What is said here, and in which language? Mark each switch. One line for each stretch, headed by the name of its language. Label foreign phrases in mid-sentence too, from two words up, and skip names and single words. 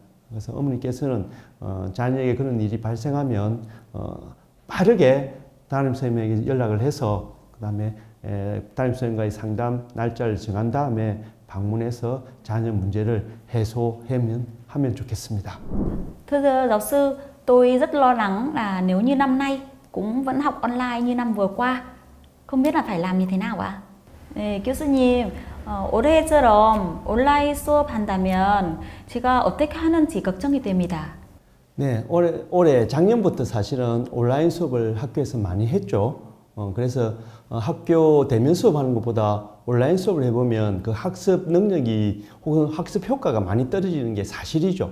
Korean: 그래서 어머니께서는 자녀에게 그런 일이 발생하면 빠르게 담임선생님에게 연락을 해서, 그 다음에 담임선생님과의 상담 날짜를 정한 다음에 방문해서 자녀 문제를 하면 좋겠습니다.
Vietnamese: Thưa giáo sư, tôi rất lo lắng là nếu như năm nay cũng vẫn học online như năm vừa qua, không biết là phải làm như thế nào ạ?
Korean: 네, 교수님, 올해처럼 온라인 수업한다면 제가 어떻게 하는지 걱정이 됩니다. 네, 올해 작년부터 사실은 온라인 수업을 학교에서 많이 했죠. 그래서 학교 대면 수업하는 것보다 온라인 수업을 해보면 그 학습 능력이 혹은 학습 효과가 많이 떨어지는 게 사실이죠.